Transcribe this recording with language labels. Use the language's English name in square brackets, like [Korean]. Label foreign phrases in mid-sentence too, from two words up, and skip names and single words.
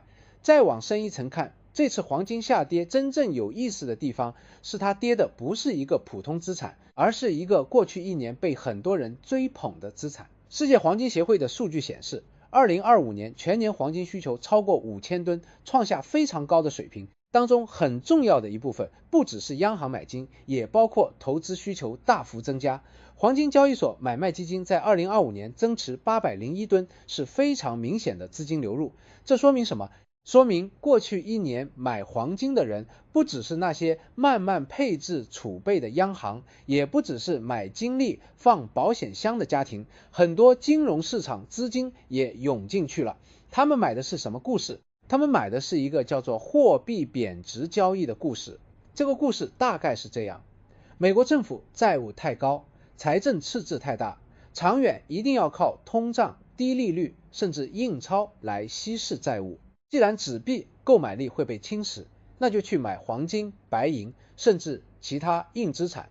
[Chinese] 再往深一層看，這次黃金下跌真正有意思的地方是它跌的不是一個普通資產，而是一個過去1年被很多人追捧的資產。世界黃金協會的數據顯示，2025年全年黄金需求超過5000噸，創下非常高的水平。當中很重要的一部分不只是央行買金，也包括投資需求大幅增加。黃金交易所買賣基金在2025年增持801噸，是非常明顯的資金流入。這說明什麼？說明過去1年買黃金的人不只是那些慢慢配置儲備的央行，也不只是買金利放保險箱的家庭，很多金融市場資金也湧進去了。他們買的是什麼故事？他們買的是一個叫做貨幣貶值交易的故事。這個故事大概是這樣：美國政府債務太高，財政赤字太大，長遠一定要靠通脹、低利率甚至印鈔來稀釋債務。既然紙幣購買力會被侵蝕，那就去買黃金、白銀甚至其他硬資產。